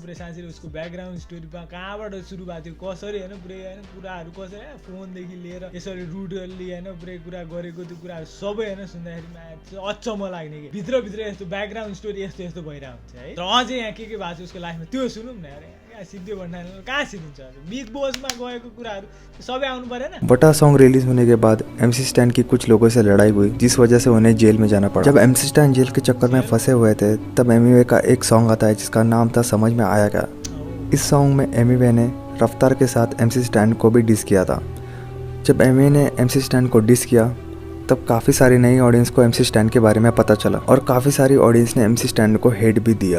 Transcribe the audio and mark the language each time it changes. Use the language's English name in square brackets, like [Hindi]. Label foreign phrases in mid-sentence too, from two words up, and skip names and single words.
[Nepali] पुरै साँच्चै उसको ब्याकग्राउन्ड स्टोरीमा कहाँबाट सुरु भएको थियो, कसरी हैन पुरै हैन कुराहरू कसरी फोनदेखि लिएर यसरी रुडली हैन पुरै कुरा गरेको त्यो कुराहरू सबै हैन सुन्दाखेरि अचम्म लाग्ने कि भित्रभित्र यस्तो [English] background story [Nepali] यस्तो यस्तो भइरहेको हुन्छ है। र अझै यहाँ के भएको छ उसको लाइफमा त्यो सुनौँ न अरे सिद्धि भण्डारी कहाँ सिद्धिन्छ, बिग बसमा गएको कुराहरू सबै आउनु परेन। [Hindi] वटा सॉन्ग रिलीज होने के बाद MC स्टैन की कुछ लोगों से लड़ाई हुई, जिस वजह से उन्हें जेल में जाना पड़ा। जब MC स्टैन जेल के चक्कर में फंसे हुए थे तब एमिवे का एक सॉन्ग आता है जिसका नाम था समझ में आया क्या। इस सॉन्ग में एमिवे ने रफ्तार के साथ MC स्टैन को भी डिस किया था। जब एमिवे ने MC स्टैन को डिस किया तब काफ़ी सारी नई ऑडियंस को MC स्टैन के बारे में पता चला, और काफ़ी सारी ऑडियंस ने MC स्टैन को हेट भी दिया।